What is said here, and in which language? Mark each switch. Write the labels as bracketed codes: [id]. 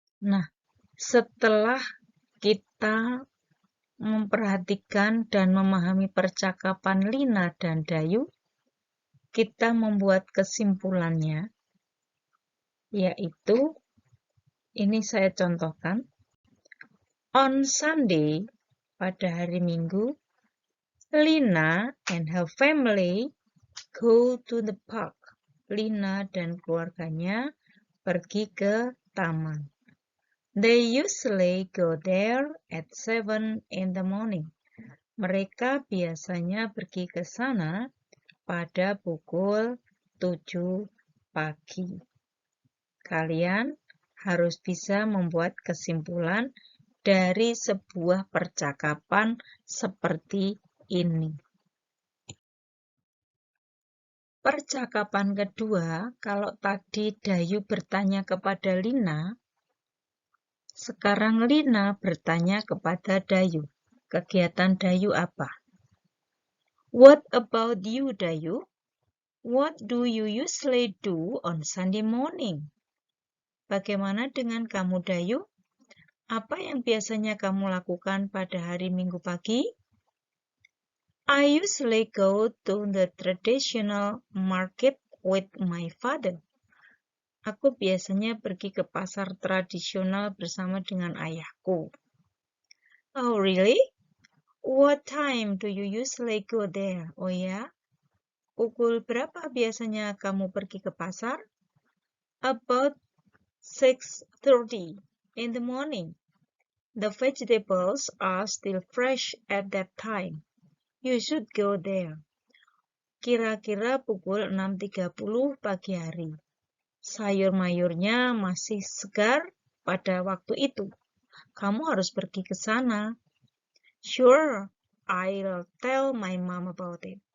[id] Nah, setelah kita memperhatikan dan memahami percakapan Lina dan Dayu, kita membuat kesimpulannya, yaitu, ini saya contohkan, [en] on Sunday, [id] pada hari Minggu, [en] Lina and her family go to the park. [id] Lina dan keluarganya pergi ke taman. [en] They usually go there at 7 in the morning. [id] Mereka biasanya pergi ke sana pada pukul 7 pagi. Kalian harus bisa membuat kesimpulan dari sebuah percakapan seperti ini. Percakapan kedua, kalau tadi Dayu bertanya kepada Lina, sekarang Lina bertanya kepada Dayu. Kegiatan Dayu apa? [en] What about you, Dayu? What do you usually do on Sunday morning? [id] Bagaimana dengan kamu, Dayu? Apa yang biasanya kamu lakukan pada hari Minggu pagi? [en] I usually go to the traditional market with my father. [id] Aku biasanya pergi ke pasar tradisional bersama dengan ayahku. [en] Oh, really? What time do you usually go there? [id] Oh ya? Pukul berapa biasanya kamu pergi ke pasar? [en] About 6:30 in the morning. The vegetables are still fresh at that time. You should go there. [id] Kira-kira pukul 6:30 pagi hari. Sayur-mayurnya masih segar pada waktu itu. Kamu harus pergi ke sana. [en] Sure, I'll tell my mom about it.